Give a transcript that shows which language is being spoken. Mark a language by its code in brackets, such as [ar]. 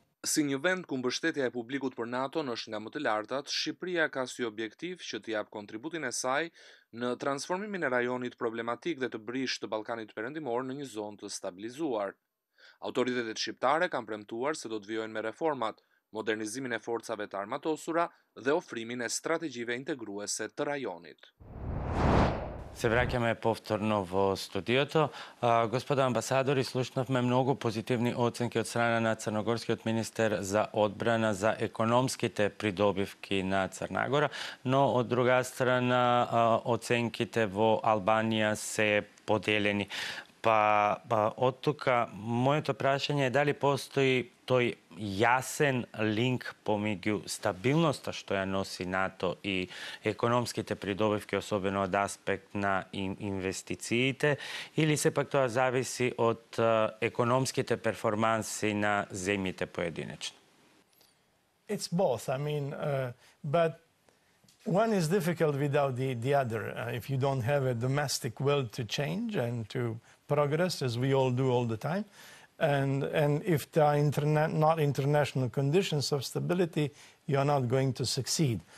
[sq] Si një vend ku mbështetja e publikut për NATO është nga më të lartat, Shqipëria ka si objektiv që të jap kontributin e saj në transformimin e rajonit problematik dhe të brisht të Ballkanit Perëndimor në një zonë të stabilizuar. Autoritetet shqiptare kanë premtuar se do të vijojnë me reformat, modernizimin e forcave të armatosura dhe ofrimin e strategjive integruese të rajonit. [mk] Се враќаме повторно во студиото. Господа амбасадори, слушнавме многу позитивни оценки од страна на црногорскиот министер за одбрана за економските придобивки на Црна Гора, но од друга страна оценките во Албанија се поделени. Па од тука моето прашање е дали постои тој јасен линк помеѓу стабилноста што ја носи НАТО и економските придобивки, особено од аспект на инвестициите, или сепак тоа зависи од економските перформанси на земјите поединечно? [en] It's both. I mean, but one is difficult without the other. If you don't have a domestic will to change and to progress, as we all do all the time, and if there are not international conditions of stability, you are not going to succeed.